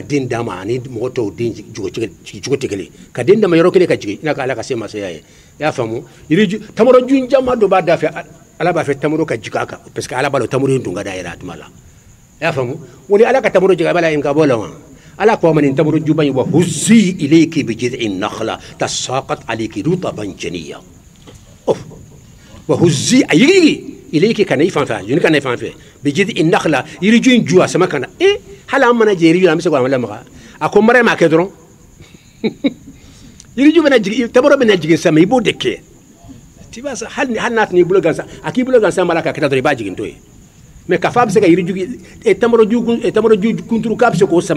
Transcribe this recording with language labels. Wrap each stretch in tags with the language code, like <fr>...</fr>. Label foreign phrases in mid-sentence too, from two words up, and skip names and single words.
<bm>den d'a ma ani mɔgɔ tɔw den jigicogo tɛ kelen ka den d'a ma yɔrɔ kelen ka jigin i n'a ka ala ka se masaya ye i y'a faamu tamaro junjama dɔ b'a da fɛ ala b'a fɛ tamaro ka jigin a kan</bm> <fr>parce que</fr> <bm>ala b'a dɔn tamaro in tun ka d'a yɛrɛ a tuma la i y'a faamu o ni ala ka tamaro jigin a b'a la yen ka bɔ la wa ala ko ma nin tamaro juba in</bm> <ar>وهزي إليك بجذع النخلة تساقط عليك رطبا جنيا</ar> <bm>wa huzzi ayigi ilayki kana i fan fɛ juni kana i fan fɛ</bm> <ar>بجذع النخلة</ar> <bm>yiriju in ju a sama kana hali an mana jɛ yiriju la an bɛ se k'an lamaga a ko mariama kɛ dɔrɔn yiriju bɛna jigin tamaro bɛna jigin sama i b'o de kɛ ti b'a sa hali n'a tun y'i bolo gansan a k'i bolo gansan b'a la ka kɛ dɔrɔn i b'a jigin to ye mais k'a fɔ a bɛ se ka yiriju tamaro ju kunturu k'a bɛ se k'o sama</bm>